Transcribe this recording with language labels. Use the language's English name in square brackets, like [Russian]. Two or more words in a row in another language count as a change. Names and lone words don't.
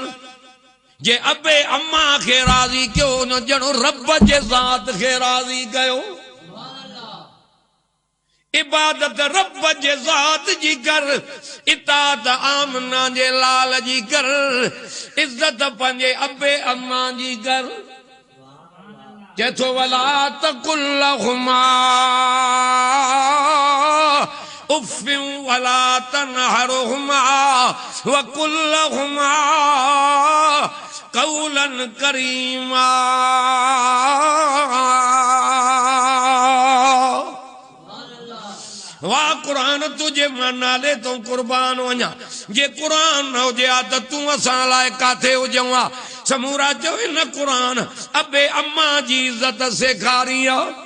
[Sindhi] जे अबे अम्मा खे राज़ी कयो न ॼणो रब जे ज़ात खे राज़ी कयो। इबादत रब जे ज़ात जी कर, इताअत आमना जे लाल जी कर, इज्जत पंहिंजे अबे अम्मा जी कर। [Arabic] चेथो وَلَا تَقُل لَّهُمَا أُفٍّ وَلَا تَنْهَرْهُمَا وَقُل لَّهُمَا قَوْلًا كَرِيمًا. [Sindhi] तुझे मां नाले तो कुर्बान वञा जे कुरान न हुजे आ त तूं असां लाइ काथे हुजऊं आ समूरा चवे न कुरान अबे अम्मा जी इज्जत सेखारी आ